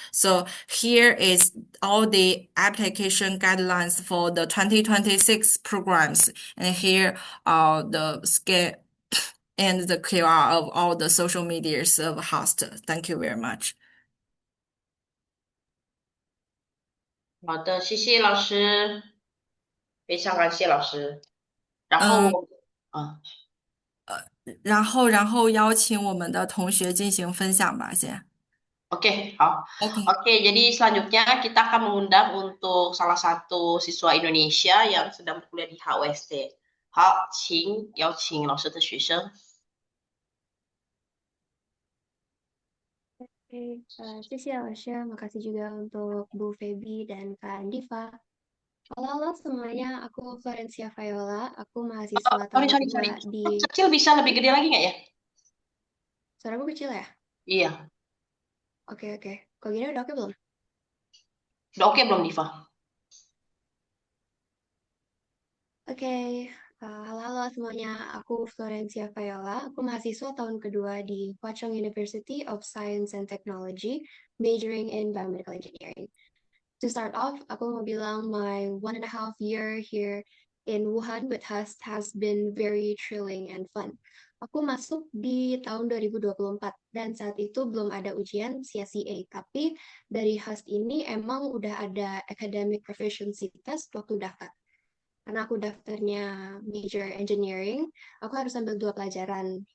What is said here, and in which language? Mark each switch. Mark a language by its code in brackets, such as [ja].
[en] So here is all the application guidelines for the 2026 programs. And here are the scan and the QR of all the social medias of HUST. Thank you very much. [zh] 好的，谢谢老师，非常感谢老师。然后，然后邀请我们的同学进行分享吧，先。 [id] Oke, hao. Oke. Oke, jadi selanjutnya kita akan mengundang untuk salah satu siswa Indonesia yang sedang berkuliah di HUST. [zh] 好，请邀请老师的学生。 [id] Oke, [zh] 谢谢老师, [id] makasih juga untuk Bu Feby dan Kak Andiva. Halo semuanya, aku Florencia Viola, aku mahasiswa tahun kedua di... Kecil bisa lebih gede lagi nggak ya? Suaraku kecil ya? Iya. Oke. Kalau gini udah oke belum? Udah oke belum, Diva? Oke, halo semuanya, aku Florencia Viola, aku mahasiswa tahun kedua di Hwa Chong University of Science and Technology, [en] majoring in Biomedical Engineering. To start off, [id] aku mau bilang [en] my 1.5 year here in Wuhan with HUST has been very thrilling and fun. [id] Aku masuk di tahun 2024 dan saat itu belum ada ujian CSEA, tapi dari HUST ini emang udah ada academic proficiency test waktu daftar. Karena aku daftarnya major engineering, aku harus ambil 2 pelajaran.